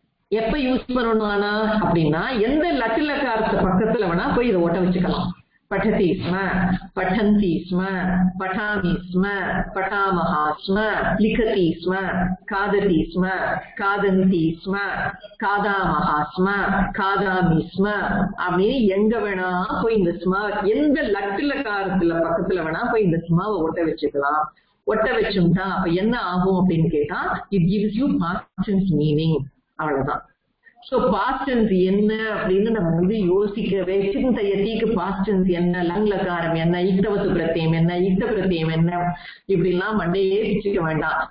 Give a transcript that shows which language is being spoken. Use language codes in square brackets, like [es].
[ta] எப்ப யூஸ் பண்ணணும் ஆனா அப்படின்னா, எந்த லட்டுலக்காரத்து பக்கத்துல வேணா போய் இதை ஒட்ட வச்சுக்கலாம். [sa] पठति स्म, पठन्ति स्म, पठामि स्म, पठामः स्म, लिखति स्म, खादति स्म, खादन्ति स्म, खादामः स्म, खादामि स्म [ta] அப்படின்னு எங்க வேணா போய் இந்த ஸ்ம, எந்த லட்டுலக்காரத்துல பக்கத்துல வேணா போய் இந்த ஸ்மாவை ஒட்ட வச்சுக்கலாம். ஒட்ட வச்சுட்டா அப்ப என்ன ஆகும் அப்படின்னு கேட்டா, [en] it gives you past tense meaning, [ta] அவ்வளவுதான். சோ பாஸ்ட் டென்ஸ் என்ன அப்படின்னு நம்ம வந்து யோசிக்கவே, சிந்தையதிக்கு பாஸ்ட் டென்ஸ் என்ன, லங்லகாரம் என்ன, இக்தவத்து பிரத்யம் என்ன, இக்த பிரத்யம் என்ன, இப்படி எல்லாம் மண்டையே பிச்சுக்க வேண்டாம்.